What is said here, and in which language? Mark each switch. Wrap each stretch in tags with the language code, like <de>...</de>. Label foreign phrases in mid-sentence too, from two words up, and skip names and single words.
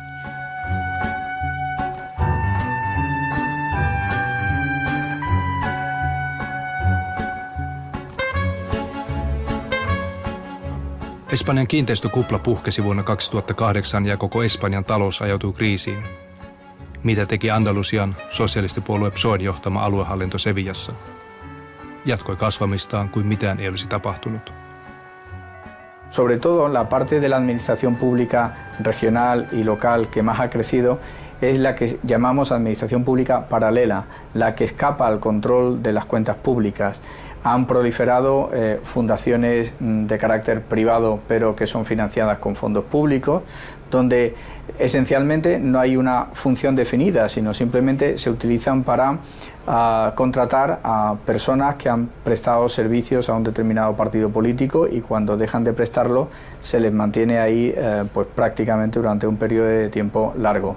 <fi>Espanjan kiinteistökupla puhkesi vuonna 2008 ja koko Espanjan talous ajautui kriisiin. Mitä teki Andalusian sosialistipuolue PSOEn johtama aluehallinto Sevillassa? Jatkoi kasvamistaan kuin mitään ei olisi tapahtunut.</fi> <es>Sobre todo la parte de la administración pública regional y local que más ha crecido es la que llamamos administración pública paralela, la que escapa al control de las cuentas públicas. Han proliferado fundaciones de carácter privado, pero que son financiadas con fondos públicos, donde esencialmente no hay una función definida, sino simplemente se utilizan para contratar a personas que han prestado servicios a un determinado partido político y cuando dejan de prestarlo se les mantiene ahí pues prácticamente durante un periodo de tiempo largo.</es>